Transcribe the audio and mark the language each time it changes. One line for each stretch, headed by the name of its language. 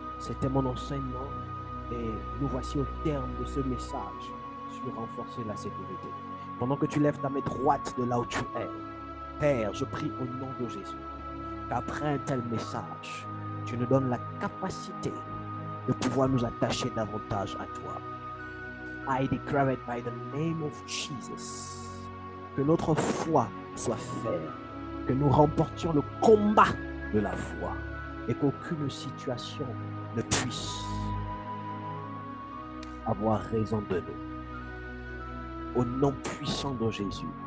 French: C'était mon enseignement et nous voici au terme de ce message sur renforcer la sécurité. Pendant que tu lèves ta main droite de là où tu es, Père, je prie au nom de Jésus qu'après un tel message, tu nous donnes la capacité de pouvoir nous attacher davantage à toi.
English: I declare it by the name of Jesus.
French: Que notre foi soit ferme, que nous remportions le combat de la foi et qu'aucune situation ne puisse avoir raison de nous. Au nom puissant de Jésus.